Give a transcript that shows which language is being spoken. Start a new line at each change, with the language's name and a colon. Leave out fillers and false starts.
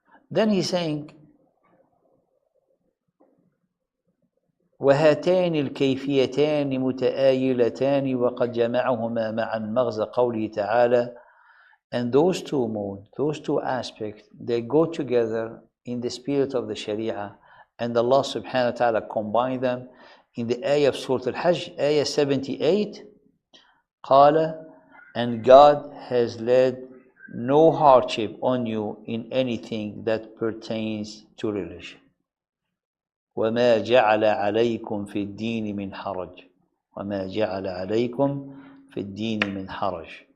English: Then he's saying,
Arabic: وهاتان الكيفيتان متآيلتان وقد جمعهما معا مغزى قوله تعالى.
English: And those two modes, those two aspects, they go together in the spirit of the Sharia, and Allah subhanahu wa ta'ala combined them in the ayah of Surah Al-Hajj, ayah 78.
Arabic: قال,
English: and God has laid no hardship on you in anything that pertains to religion.
Arabic: وما جعل عليكم في الدين من حرج. وما جعل عليكم في الدين من حرج.